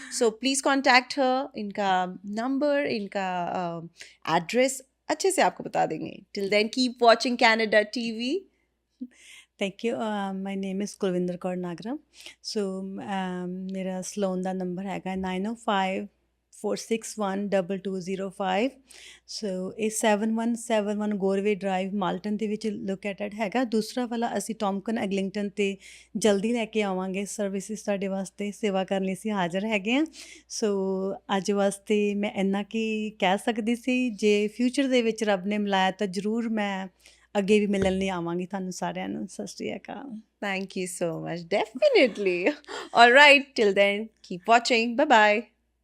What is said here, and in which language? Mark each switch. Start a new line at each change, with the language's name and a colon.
English: so please contact her,
Hindi: इनका number, इनका address अच्छे से आपको बता देंगे।
English: Till then keep watching Canada TV. Thank you. My name is
Punjabi: Kulwinder Kaur नागरा। सो मेरा सलोन ਦਾ ਨੰਬਰ ਹੈਗਾ 9054612205। ਸੋ ਇਹ 7171 ਗੋਰਵੇ ਡਰਾਈਵ ਮਾਲਟਨ ਦੇ ਵਿੱਚ ਲੋਕੇਟਡ ਹੈਗਾ। ਦੂਸਰਾ ਵਾਲਾ ਅਸੀਂ ਟੌਮਕਨ ਐਗਲਿੰਗਟਨ ਤੇ ਜਲਦੀ ਲੈ ਕੇ ਆਵਾਂਗੇ। ਸਰਵਿਸਿਜ਼ ਤੁਹਾਡੇ ਵਾਸਤੇ ਸੇਵਾ ਕਰਨ ਲਈ ਅਸੀਂ ਹਾਜ਼ਰ ਹੈਗੇ ਹਾਂ। ਸੋ ਅੱਜ ਵਾਸਤੇ ਮੈਂ ਇੰਨਾ ਕੀ ਕਹਿ ਸਕਦੀ ਸੀ, ਜੇ ਫਿਊਚਰ ਦੇ ਵਿੱਚ ਰੱਬ ਨੇ ਮਿਲਾਇਆ ਤਾਂ ਜ਼ਰੂਰ ਮੈਂ ਅੱਗੇ ਵੀ ਮਿਲਣ ਲਈ ਆਵਾਂਗੀ ਤੁਹਾਨੂੰ ਸਾਰਿਆਂ ਨੂੰ। ਸਤਿ ਸ਼੍ਰੀ ਅਕਾਲ।
English: Thank you so much. Definitely. All right. Till then, keep watching. Bye bye.